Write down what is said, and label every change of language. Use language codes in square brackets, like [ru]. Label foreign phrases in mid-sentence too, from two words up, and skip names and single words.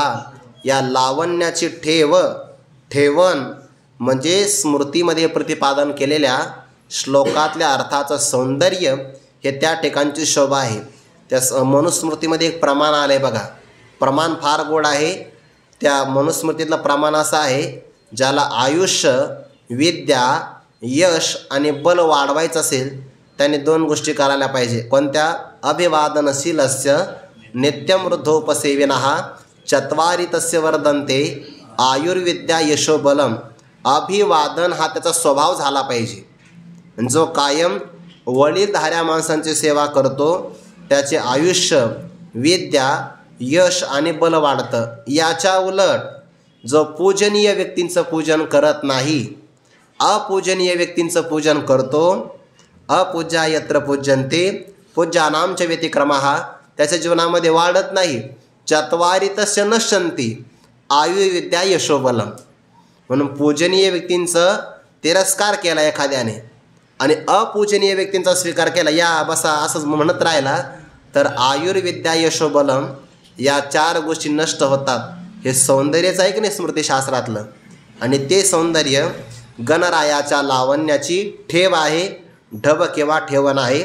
[mr] या लावण्याची ठेवण म्हणजे स्मृतीमध्ये प्रतिपादन केलेल्या श्लोकातल्या अर्थाचं सौंदर्य हे त्या ठिकाणची शोभा आहे. त्या मनुस्मृतीमध्ये एक प्रमाण आलं आहे बघा. प्रमाण फार गोड आहे. त्या मनुस्मृतीतलं प्रमाण असं आहे, ज्याला आयुष्य, विद्या, यश आणि बल वाढवायचं असेल त्याने 2 गोष्टी करायला पाहिजे. कोणत्या? [sa] अभिवादनशीलस्य नित्यमृद्धोपसेविनः चत्वारी तस्य वर्धन्ते आयुर्विद्या यशोबलम. [mr] अभिवादन हा त्याचा स्वभाव झाला पाहिजे. जो कायम वडीलधाऱ्या माणसांची सेवा करतो त्याचे आयुष्य, विद्या, यश आणि बल वाढतं. याच्या उलट जो पूजनीय व्यक्तींचं पूजन करत नाही, अपूजनीय व्यक्तींचं पूजन करतो, [sa] अपूज्या यत्र पूज्यन्ते पूज्यानांच व्यतिक्रमः, [mr] त्याच्या जीवनामध्ये वाढत नाही. [sa] चत्वारी तस्य नश्यन्ति आयुर्विद्या यशोबलम. [mr] म्हणून पूजनीय व्यक्तींचं तिरस्कार केला एखाद्याने आणि अपूजनीय व्यक्तींचा स्वीकार केला, या बसा असंच म्हणत राहिला, तर [sa] आयुर्विद्या यशोबलम [mr] या 4 गोष्टी नष्ट होतात. हे सौंदर्यच आहे की नाही स्मृतिशास्त्रातलं. आणि ते सौंदर्य गणरायाच्या लावण्याची ठेव आहे, ढब किंवा ठेवण आहे.